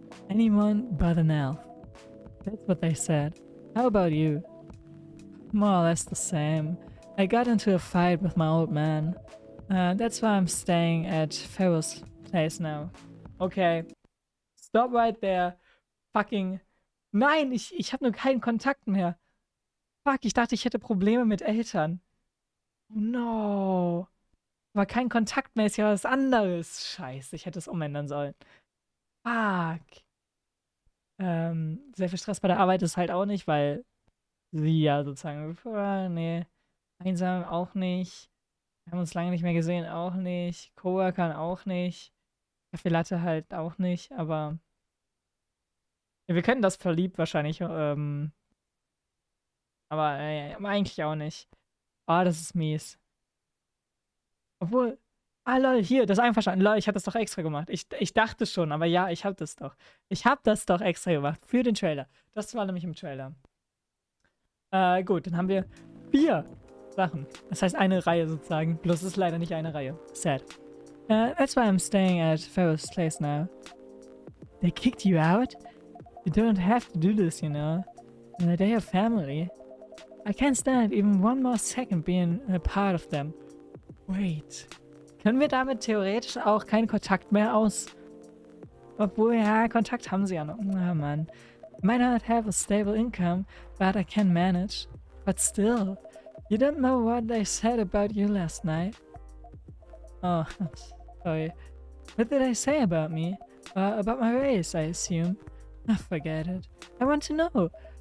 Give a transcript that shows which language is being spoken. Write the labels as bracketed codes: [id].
[en] Anyone but an elf. That's what they said. How about you? More or less the same. I got into a fight with my old man. That's why I'm staying at Pharaoh's place now. Okay. Stop right there. Fucking... [de] Nein, ich habe nur keinen Kontakt mehr. Fuck, ich dachte, ich hätte Probleme mit Eltern. No. Aber kein Kontakt mehr ist ja was anderes. Scheiße, ich hätte es umändern sollen. Fuck. Sehr viel Stress bei der Arbeit ist halt auch nicht, weil sie ja sozusagen, nee, einsam auch nicht. Wir haben uns lange nicht mehr gesehen, auch nicht. Coworkern auch nicht. Kaffee Latte halt auch nicht, aber ja, wir können das verliebt wahrscheinlich, aber eigentlich auch nicht. Ah, das ist mies. Obwohl, lol, hier, das ist einverstanden. Lol, ich hab das doch extra gemacht. Ich dachte schon, aber ja, ich hab das doch. Ich hab das doch extra gemacht für den Trailer. Das war nämlich im Trailer. Gut, dann haben wir 4 Sachen. Das heißt eine Reihe sozusagen. Bloß es ist leider nicht eine Reihe. Sad. [en] That's why I'm staying at Pharaoh's place now. They kicked you out? You don't have to do this, you know. They're your family. I can't stand even one more second being a part of them. Wait, [de] Können wir damit theoretisch auch keinen Kontakt mehr aus... Obwohl, ja, Kontakt haben sie ja noch. Na, Mann. [en] Might not have a stable income, but I can manage. But still, you don't know what they said about you last night. Oh, sorry. What did I say about me? About my race, I assume. Oh, forget it. I want to know.